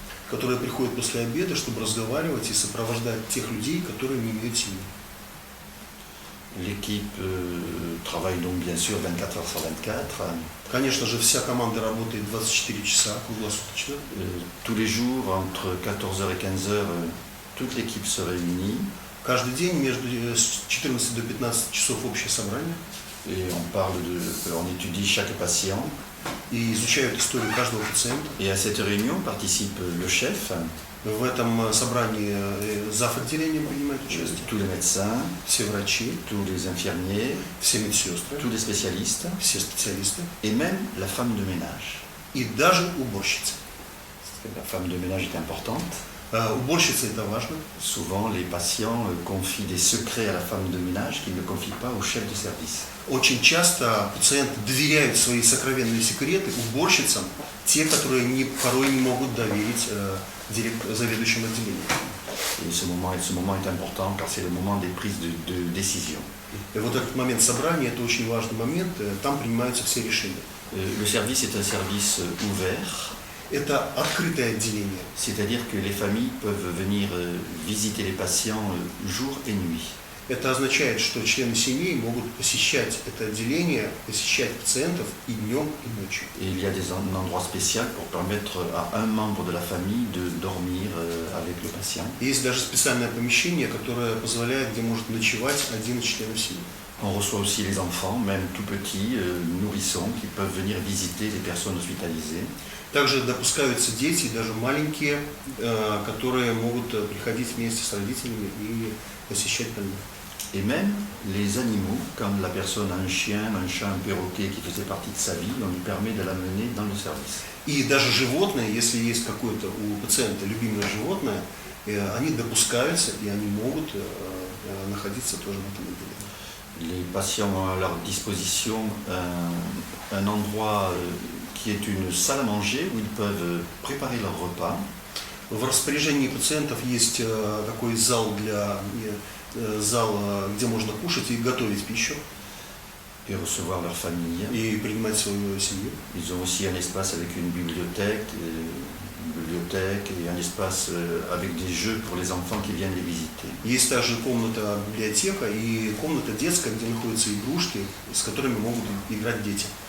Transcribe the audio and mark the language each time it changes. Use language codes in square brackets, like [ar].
[ru] Которые приходят после обеда, чтобы разговаривать и сопровождать тех людей, которые не имеют семьи. [fr] L'équipe travaille donc bien sûr 24 heures sur 24. [ru] Конечно же, вся команда работает 24 часа круглосуточно. [fr] Tous les jours, entre 14h et 15h, toute l'équipe se réunit. [ru] Каждый день между 14 до 15 часов общее собрание. [fr] Et on étudie chaque patient. [ru] И изучают историю каждого пациента. [fr] Et à cette réunion participe le chef. [ru] В этом собрании зав. Отделением принимают участие, [fr] tous les médecins, [ru] все врачи, [fr] tous les infirmiers, [ru] все медсестры, [fr] tous les spécialistes [ru] все специалисты [fr] et même la femme de ménage. [ru] и даже уборщицы. [fr] La femme de ménage est importante. [ru] Уборщица это важно. [fr] Souvent, les patients confient des secrets à la femme de ménage qu'ils ne confient pas au chef de service. [ru] Очень часто пациенты доверяют свои сокровенные секреты уборщицам, те, которые порой не могут доверить заведующему отделением. [fr] Et ce moment est important car c'est le moment des prises de décision. [ru] И вот этот момент собрания, это очень важный момент, там принимаются все решения. [fr] Le service est un service ouvert, [ru] Это открытое отделение. [fr] c'est-à-dire que les familles peuvent venir visiter les patients jour et nuit. [ru] Это означает, что члены семьи могут посещать это отделение, посещать пациентов и днем, и ночью. [fr] Et il y a un endroit spécial pour permettre à un membre de la famille de dormir avec le patient. [ru] Есть даже специальное помещение, которое позволяет, где может ночевать один из членов семьи. [fr] On reçoit aussi les enfants, même tout petits, nourrissons, qui peuvent venir visiter les personnes hospitalisées. [ru] Также допускаются дети, даже маленькие, которые могут приходить вместе с родителями и посещать больных. [fr] Et même les animaux, comme la personne a un chien, un chat, un perroquet qui faisait partie de sa vie, on lui permet de l'amener dans le service. [ru] И даже животные, если есть какое-то у пациента любимое животное, они допускаются и они могут находиться тоже в этом отделении. [fr] Les patients ont à leur disposition un endroit qui est une salle à manger où ils peuvent préparer leur repas. [ru] В распоряжении пациентов есть такой зал, где можно кушать и готовить пищу. [fr] Et recevoir leur famille. [ru] И принимать свою семью. [fr] Ils ont aussi un espace avec une bibliothèque et un espace avec des jeux pour les enfants qui viennent les visiter. [ru] Есть также комната библиотека и комната детская, где находятся игрушки, с которыми могут играть дети.